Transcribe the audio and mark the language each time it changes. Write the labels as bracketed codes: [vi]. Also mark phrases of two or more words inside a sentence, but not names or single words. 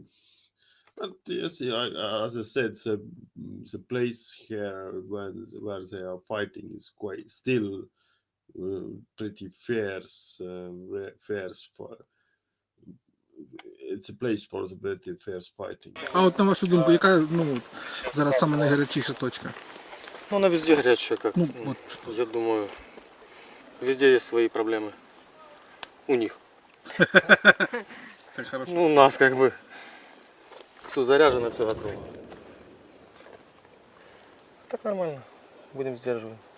[en] But yes, as I said, the place here where they are fighting is quite still pretty fierce. For it's a place for the pretty fierce fighting. [uk] А от на вашу думку, яка, ну, от, зараз саме найгарячіша точка? [ru] Ну, она везде горячая, как. Ну, вот. Я думаю, везде есть свои проблемы. У них. Так хорошо. Ну, у нас как бы все заряжено, все готово. Так нормально. Будем сдерживать.